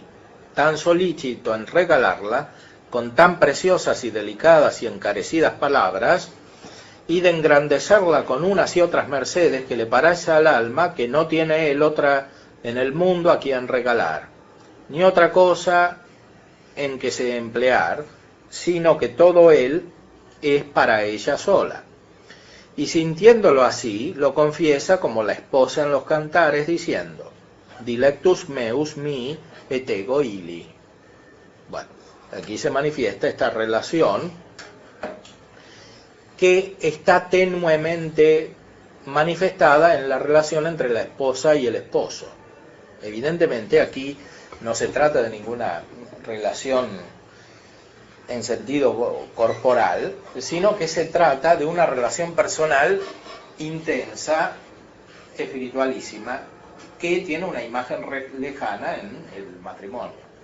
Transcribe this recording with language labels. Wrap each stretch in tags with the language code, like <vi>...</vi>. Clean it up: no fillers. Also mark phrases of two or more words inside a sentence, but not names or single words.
<es>tan solícito en regalarla, con tan preciosas y delicadas y encarecidas palabras, y de engrandecerla con unas y otras mercedes que le parece al alma que no tiene él otra en el mundo a quien regalar, ni otra cosa en que se emplear, sino que todo él es para ella sola. Y sintiéndolo así, lo confiesa como la esposa en los cantares, diciendo,</es> <la>dilectus meus mi et ego ili.</la> <es>Bueno, aquí se manifiesta esta relación que está tenuemente manifestada en la relación entre la esposa y el esposo. Evidentemente aquí no se trata de ninguna relación en sentido corporal, sino que se trata de una relación personal intensa, espiritualísima, que tiene una imagen lejana en el matrimonio.</es>